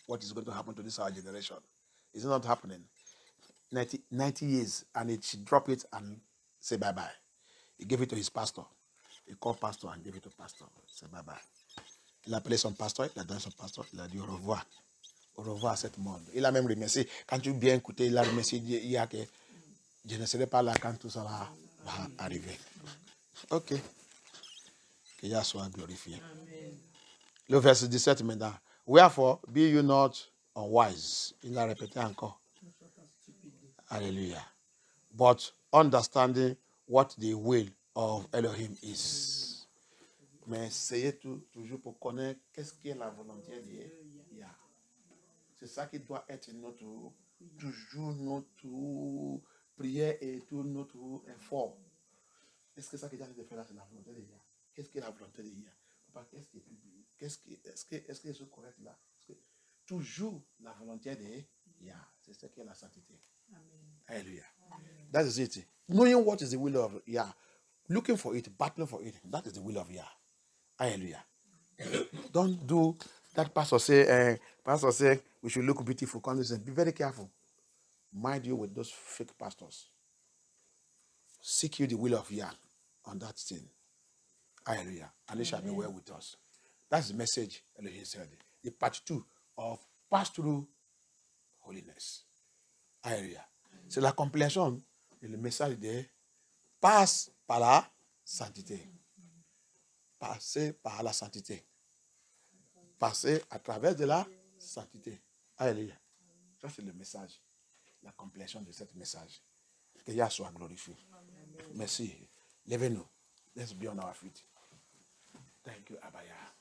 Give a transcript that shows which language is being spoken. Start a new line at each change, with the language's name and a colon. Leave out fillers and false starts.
English: What is going to happen to this our generation? It's not happening. 90 years, and it should drop it and say bye-bye. He gave it to his pastor. He called pastor and gave it to pastor. He said bye-bye.
French: Il a appelé son pasteur, il a donné son pasteur, il a dit au revoir. Au revoir à cette monde. Il a même remercié. Quand tu bien écouté, il a remercié. Il a que je ne serai pas là quand tout ça va arriver. Ok. Que Yah soit glorifié. Amen. Le verset 17 maintenant.
English: Wherefore, be you not unwise.
French: Il a répété encore. Alléluia.
English: But understanding what the will of Elohim is.
French: Mais essayez toujours pour connaître qu'est-ce qui est la volonté de Yah. C'est ça qui doit être toujours notre prière et tout notre effort. Est-ce que ça que Dieu a de faire là, c'est la volonté de Yah? Qu'est-ce qui est la volonté de Yah? Est-ce que c'est correct là? Toujours la volonté de Yah. C'est ce qui est la sainteté.
English: Hallelujah. That is it. Knowing what is the will of Yah, looking for it, battling for it, that is the will of Yah. Hallelujah. Don't do that. Pastor say we should look beautiful. Be very careful. Mind you with those fake pastors. Seek you the will of Yah on that thing. Hallelujah. And it shall be well with us. That's the message Elohim said. The part 2 of pass through holiness. Hallelujah.
French: C'est la compréhension et le message de passe par la sainteté. Passer par la sainteté. Passer à travers de la sainteté. Alléluia. Ça, c'est le message. La compréhension de ce message. Que Yah soit glorifié. Merci. Levez-nous.
English: Let's be on our feet. Thank you,
French: Abaya.